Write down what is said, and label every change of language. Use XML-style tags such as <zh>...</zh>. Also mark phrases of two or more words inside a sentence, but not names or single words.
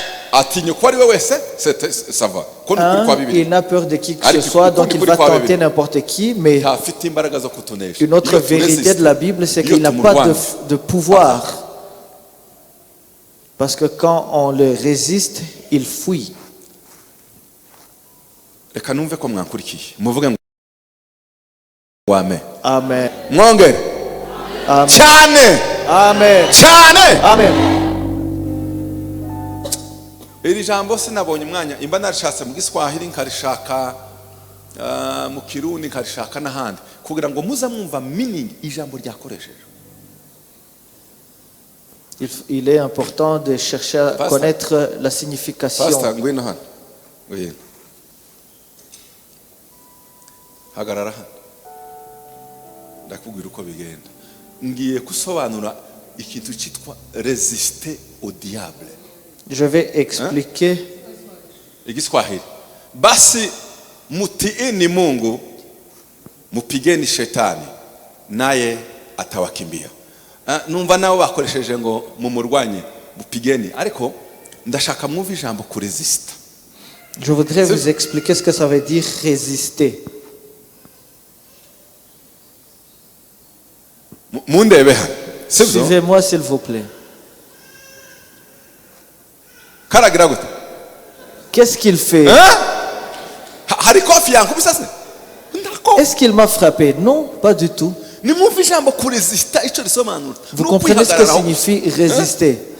<fr>Il n'a peur de qui que ce soit, donc il va tenter n'importe qui, mais une autre vérité de la Bible, c'est qu'il n'a pas de pouvoir. Parce que quand on le résiste, il fuit. Amen. Amen. Amen. Amen. Amen.</fr> <rw>Iri jambo sinabonye umwanya imba narishatse mu Giswahili nkarishaka mu Kirundi nkarishaka n'ahandi kugira ngo muza mwumva meaning ijambo ryakoresheje.</rw> <fr>Il est important de chercher à connaître la signification.</fr> <rw>Pastor ngwino hano. Oui. Hagarara hano. Ndakubwira uko bigenda. Ngiye kusobanura ikintu cyitwa</rw> <fr>résister au diable. Je vais expliquer.</fr> <rw>Igiswahili.</rw> <sw>Basi mutiini Mungu, mupigeni shetani, naye atawakimbia.</sw> <rw>Numva nabo bakoresheje ngo mumurwanye, mupigeni, ariko ndashaka mwumva ijambo ku resista.</rw> <fr>Je voudrais vous expliquer ce que ça veut dire résister.</fr> <rw>Mundebe hano.</rw> <fr>Suivez-moi s'il vous plaît. Qu'est-ce qu'il fait? Est-ce qu'il m'a frappé? Non, pas du tout. Vous comprenez ce que signifie résister?</fr>